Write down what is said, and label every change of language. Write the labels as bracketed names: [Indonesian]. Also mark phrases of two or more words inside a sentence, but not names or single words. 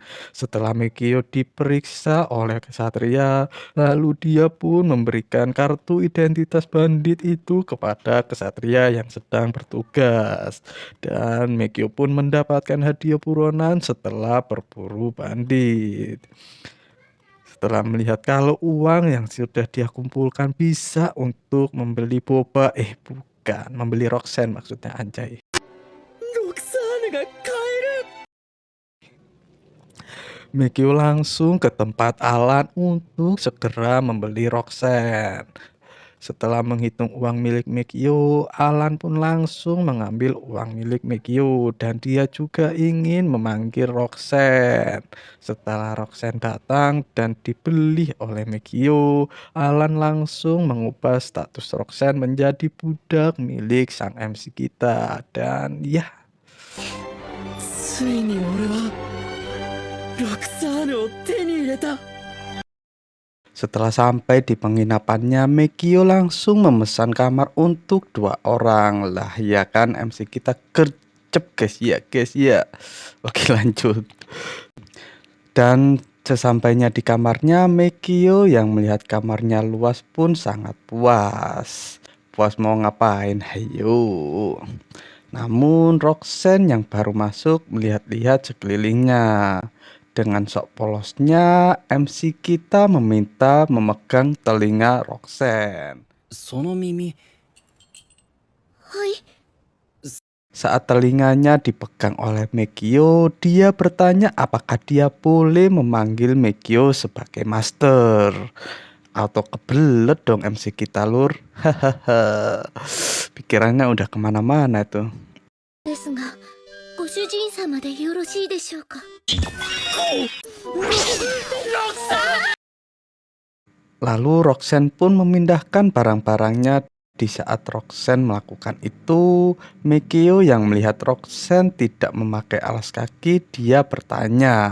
[Indonesian] Setelah Megio diperiksa oleh kesatria, lalu dia pun memberikan kartu identitas bandit itu kepada kesatria yang sedang bertugas. Dan Megio pun mendapatkan hadiah buronan setelah berburu bandit. Setelah melihat kalau uang yang sudah dia kumpulkan bisa untuk membeli boba, bukan, membeli Roxanne maksudnya, anjay. [Japanese] ロクサーヌが帰る [Indonesian] Megio langsung ke tempat Alan untuk segera membeli Roxanne. Setelah menghitung uang milik Megio, Alan pun langsung mengambil uang milik Megio dan dia juga ingin memanggil Roxanne. Setelah Roxanne datang dan dibeli oleh Megio, Alan langsung mengubah status Roxanne menjadi budak milik sang MC kita. Dan ya, [Japanese] ついに俺はロクサーヌを手に入れた [Indonesian] setelah sampai di penginapannya, Megio langsung memesan kamar untuk 2 orang. Lah ya kan, MC kita gercep guys ya. Oke, lanjut. Dan sesampainya di kamarnya, Megio yang melihat kamarnya luas pun sangat puas. Puas mau ngapain? Hayo. Namun Roxanne yang baru masuk melihat-lihat sekelilingnya. Dengan sok polosnya, MC kita meminta memegang telinga Roxanne. [Japanese] その耳はい。 [Indonesian] Saat telinganya dipegang oleh Megio, dia bertanya apakah dia boleh memanggil Megio sebagai master. Atau kebelet dong MC kita, lur. Hahaha. Pikirannya udah kemana-mana tuh. [Japanese] ですが、ご主人様でよろしいでしょうか。 [Indonesian] Lalu Roxanne pun memindahkan barang-barangnya. Di saat Roxanne melakukan itu, Megio yang melihat Roxanne tidak memakai alas kaki, dia bertanya.